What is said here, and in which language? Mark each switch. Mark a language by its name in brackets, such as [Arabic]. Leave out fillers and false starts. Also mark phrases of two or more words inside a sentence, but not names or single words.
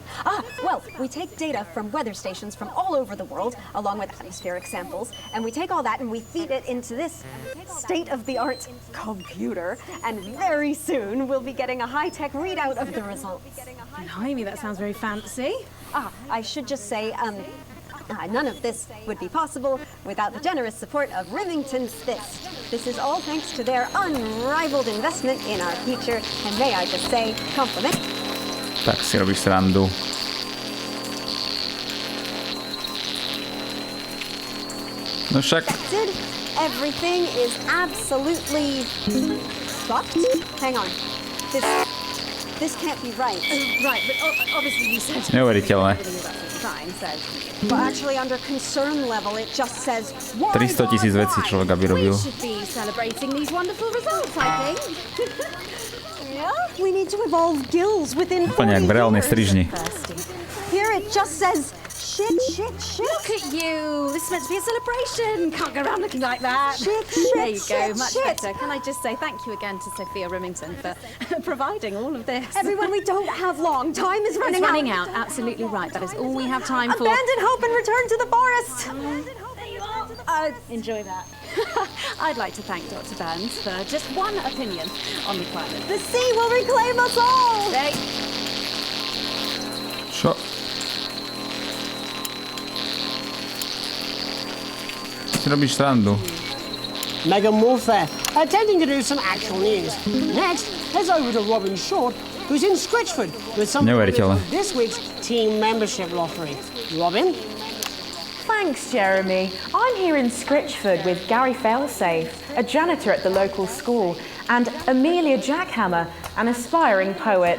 [English] Well, we take data from weather stations from all over the world, along with atmospheric samples, and we take all that and we feed it into this state-of-the-art computer, and very soon we'll be getting a high-tech readout of the results. Blimey, that sounds very fancy. I should just say, none of this would be possible without the generous support of Remington's Fist. This is all thanks to their unrivaled investment in our future, and may I just say, compliment. [Slovak] Tak si robíš srandu. No však. [English] Everything is absolutely fucked. Hang on. This can't be right. Right, but obviously you said [Slovak] Neuveriteľné. [English] But actually under concern level it just says [Slovak] 300 000 vecí človek aby robil. [English] We should be celebrating these wonderful results, I think. Yeah, we need to evolve gills within 40 [Slovak] Úplne jak v reálnej strižni. [English] Here it just says shit. Look at you. This is meant to be a celebration. Can't go around looking like that. There you go. Much better. Can I just say thank you again to Sophia Remington for providing all of this. Everyone, we don't have long. Time is running out. It's running out. Absolutely right. That is all we have time for. Abandon hope and return to the forest. Enjoy that. I'd like to thank Dr. Burns for just one opinion on the climate. The sea will reclaim us all! [Slovak] Čo? si robíš srandu. [English] Megan Wolf there, attempting to do some actual news. Next, heads over to Robin Short, who's in Scritchford with some [Slovak] Neuveriteľné. [English] of this week's team membership lottery. Robin? Thanks, Jeremy. I'm here in Scritchford with Gary Failsafe, a janitor at the local school, and Amelia Jackhammer, an aspiring poet.